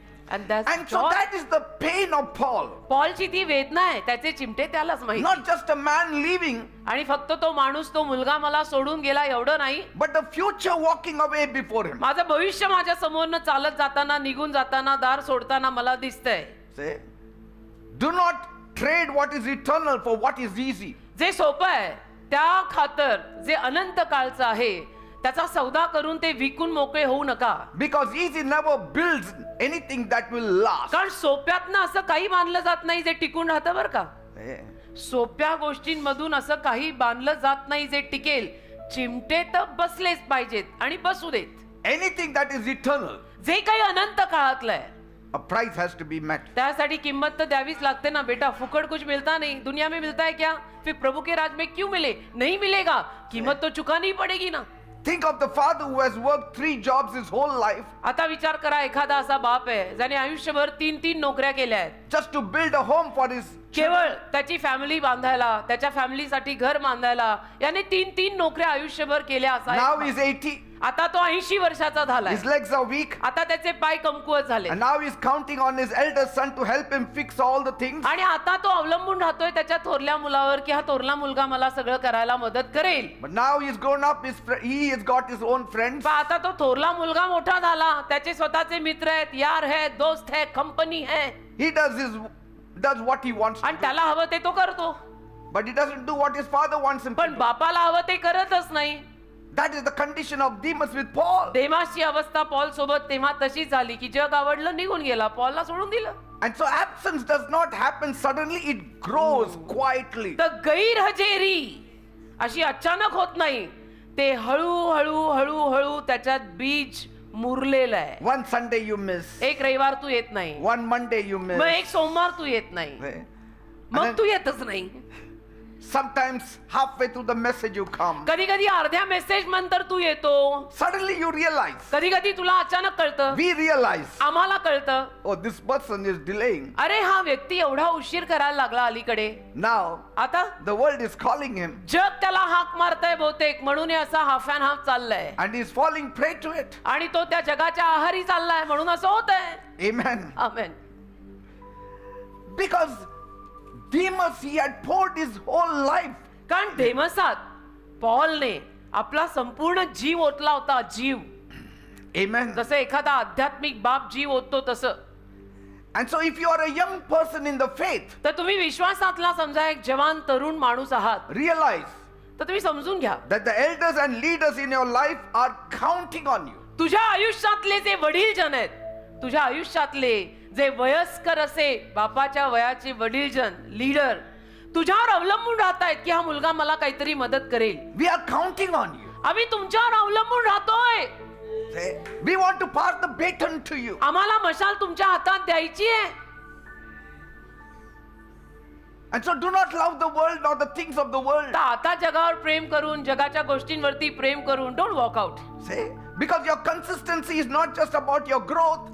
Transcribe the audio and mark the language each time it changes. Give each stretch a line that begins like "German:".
English: And so that is the pain of Paul.
Marathi: पॉलची ती वेदना आहे, त्याचे चिमटे त्यालाच माहिती.
English: Not just a man leaving,
Marathi: आणि फक्त तो माणूस, तो मुलगा मला सोडून गेला एवढं नाही,
English: but the future walking away before him.
Marathi: माझं भविष्य माझ्या समोरनं चालत जाताना, निघून जाताना, दार सोडताना मला दिसतंय.
English: See? Do not trade what is eternal for what is easy.
Marathi: जे सोपं आहे त्या खातर जे अनंत काळचं आहे त्याचा सौदा करून ते विकून मोकळे होऊ नका.
English: Because easy never builds anything that will last.
Marathi: कारण सोप्यातनं असं काही बांधलं जात नाही जे टिकून राहतं बरं का.
English: See?
Marathi: सोप्या गोष्टींमधून असं काही बांधलं जात नाही जे टिकेल. चिमटे तर बसलेच पाहिजेत आणि बसू देत.
English: Anything that is eternal,
Marathi: जे काही अनंत काळातलं आहे
English: a price has to be met.
Marathi: त्यासाठी किंमत तर द्यावीच लागते ना बेटा.
Hindi: फुकट कुछ मिलता नहीं, दुनिया में मिलता है क्या? फिर प्रभु के राज में क्यों मिले? नहीं मिलेगा, कीमत तो चुकानी पड़ेगी ना.
English: Think of the father who has worked 3 jobs his whole life
Marathi: आता विचार करा, एखादा असा बाप आहे ज्याने आयुष्यभर 3 नोकऱ्या केल्या आहेत
English: just to build a home for his
Marathi: केवळ त्याची फॅमिली बांधायला, त्याच्या फॅमिलीसाठी घर बांधायला. याने 3 नोकऱ्या आयुष्यभर केल्या.
English: Now
Marathi: असा
English: he's 80.
Marathi: आता तो 80 वर्षाचा झालाय.
English: His legs are weak.
Marathi: आता त्याचे पाय कमकुवत झाले
English: And now he's counting on his eldest son to help him fix all the things.
Marathi: आणि आता तो अवलंबून राहतोय त्याच्या थोरल्या मुलावर की हा थोरला मुलगा मला सगळं करायला मदत करेल.
English: But now he's grown up. He has got his own friends.
Marathi: पण आता तो थोरला मुलगा मोठा झाला, त्याचे स्वतःचे मित्र आहेत,
Hindi: यार है, दोस्त है, कंपनी है.
English: He does what he wants to
Marathi: आणि
English: do.
Marathi: त्याला हवं ते तो करतो.
English: But he doesn't do what his father wants him to
Marathi: पण
English: do.
Marathi: बापाला हवं ते करतच नाही.
English: That is the condition of Demas with Paul.
Marathi: देमासची अवस्था पॉल सोबत तेव्हा तशीच झाली की जग आवडलं, निघून गेला, पॉलला सोडून दिलं.
English: And so absence does not happen suddenly. It grows quietly.
Marathi: तर गैरहजेरी अशी अचानक होत नाही. ते हळूहळू त्याच्यात बीज मुरलेलं आहे.
English: One Sunday you miss.
Marathi: एक रविवार तू येत नाही,
English: One Monday you miss.
Marathi: मग एक सोमवार तू येत नाही,
English: And
Marathi: मग
English: then
Marathi: तू येतच नाही.
English: sometimes halfway through the message you come.
Marathi: कधी कधी अर्ध्या मेसेज नंतर तू येतो.
English: Suddenly you realize.
Marathi: कधी कधी तुला अचानक कळतं,
English: We realize.
Marathi: आम्हाला कळतं,
English: Oh, this person is delaying.
Marathi: अरे हा व्यक्ती एवढा उशीर करायला लागला अलीकडे.
English: Now
Marathi: आता
English: the world is calling him.
Marathi: जग त्याला हाक मारताय बहुतेक, म्हणून हे असा
English: half and half
Marathi: चाललाय
English: And he's falling prey to it.
Marathi: आणि तो त्या जगाच्या आहारी चाललाय, म्हणून असं होत आहे.
English: Amen.
Marathi: Amen.
English: Because Demas, he had poured his whole life.
Marathi: कारण देमसात पॉलने आपला संपूर्ण जीव ओतला होता. जीव
English: Amen.
Marathi: जसं एखादा आध्यात्मिक बाप जीव ओततो तसं.
English: And so if you are a young person in the faith,
Marathi: तर तुम्ही विश्वासातला समजा एक जवान तरुण माणूस आहात,
English: realize
Marathi: तर तुम्ही समजून घ्या,
English: that the elders and leaders in your life are counting on you.
Marathi: तुझ्या आयुष्यातले जे वडीलजन आहेत, तुझ्या आयुष्यातले जे वयस्कर असे बापाच्या वयाचे वडीलजन लीडर तुझ्यावर अवलंबून राहतायत की हा मुलगा मला काहीतरी मदत करेल.
English: We are counting on you.
Marathi: आम्ही तुमच्यावर अवलंबून राहतोय.
English: Say, we want to pass the baton to you.
Marathi: आम्हाला मशाल तुमच्या हातात द्यायची आहे.
English: And so do not love the world nor the things of the world.
Marathi: तर आता जगावर प्रेम करून, जगाच्या गोष्टींवरती प्रेम करून
English: Don't walk out. Say, because your consistency is not just about your growth,